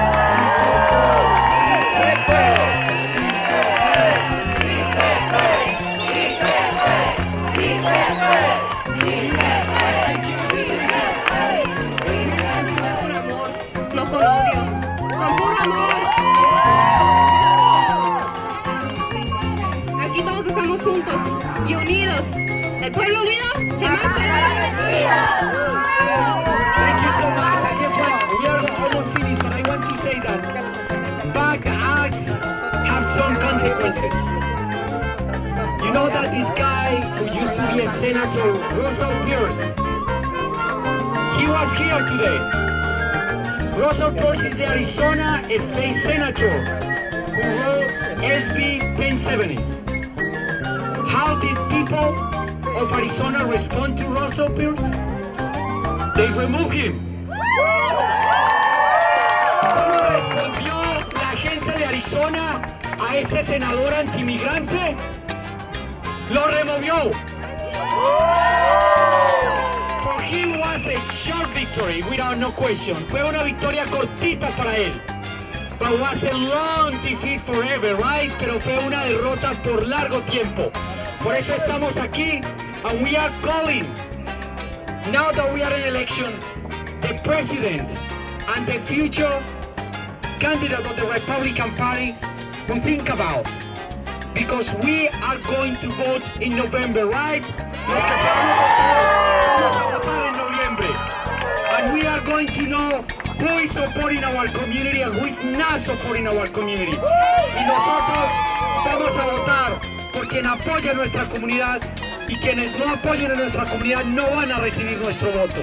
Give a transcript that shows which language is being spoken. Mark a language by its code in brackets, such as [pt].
[es] Sí se puede, sí se puede, sí se puede, sí se puede, sí se puede, sí se puede, sí se puede, sí se puede, sí se puede. No con odio, con puro amor. Aquí todos estamos juntos y unidos. El pueblo unido jamás será vencido. [en] Thank you so much. I just want, we are almost finished, but I want to say that bad acts have some consequences. You know that this guy who used to be a senator, Russell Pierce, he was here today. Russell Pierce is the Arizona State Senator who wrote SB 1070. How did people of Arizona respond to Russell Pierce? They removed him. [es] ¿Cómo respondió la gente de Arizona a este senador antimigrante? Lo removió. [en] For him was a short victory, without no question. [es] Fue una victoria cortita para él. [en] But was a long defeat forever, right? [es] Pero fue una derrota por largo tiempo. Por eso estamos aquí, [en] and we are calling, now that we are in election, the president and the future candidate of the Republican Party to think about. Because we are going to vote in November, right? [es] Los que vamos a votar en noviembre. [en] And we are going to know who is supporting our community and who is not supporting our community. [es] Y nosotros vamos a votar por quien apoya a nuestra comunidad y quienes no apoyen a nuestra comunidad no van a recibir nuestro voto.